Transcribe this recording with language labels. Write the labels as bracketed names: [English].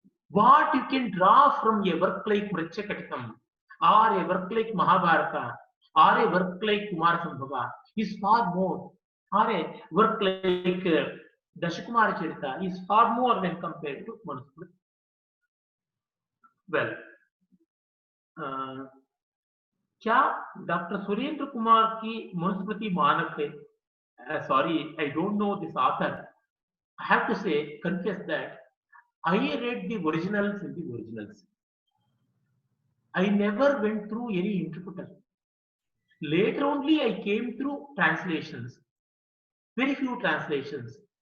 [English] What you can draw from a work like Mrichakatikam, or a work like Mahabharata, or a work like Kumar Sambhava is far more, or a work like Dashakumara Charita is far more when compared to Manusmriti. [Hindi] Well, क्या doctor Surendra Kumar की मनुस्मृति मानक है? [English] Sorry, I don't know this author. I have to say, confess that I read the originals in the originals. I never went through any interpreter. Later only I came through translations, very few translations.